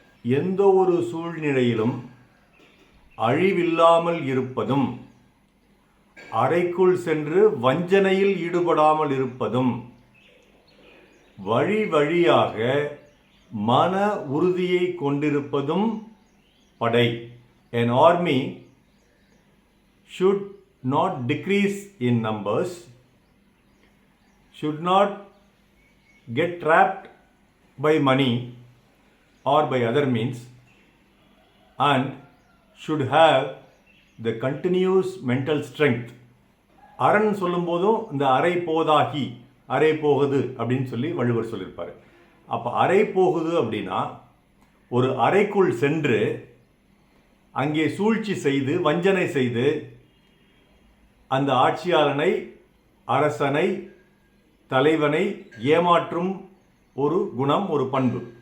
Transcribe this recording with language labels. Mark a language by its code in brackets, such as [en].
[ta] எந்த ஒரு சூழ்நிலையிலும் அழிவில்லாமல் இருப்பதும், அறைக்குள் சென்று வஞ்சனையில் ஈடுபடாமல் இருப்பதும், வழி வழியாக மன உறுதியை கொண்டிருப்பதும் படை. [en] An army should not decrease in numbers, should not get trapped by money or by other means, and should have the continuous mental strength. [ta] அரண் சொல்லும் போதும் இந்த அறை போதாகி அறை போகுது அப்படின்னு சொல்லி வள்ளுவர் சொல்லியிருப்பார். அப்போ அறை போகுது அப்படின்னா ஒரு அறைக்குள் சென்று அங்கே சூழ்ச்சி செய்து வஞ்சனை செய்து அந்த ஆட்சியாளனை, அரசனை, தலைவனை ஏமாற்றும் ஒரு குணம், ஒரு பண்பு.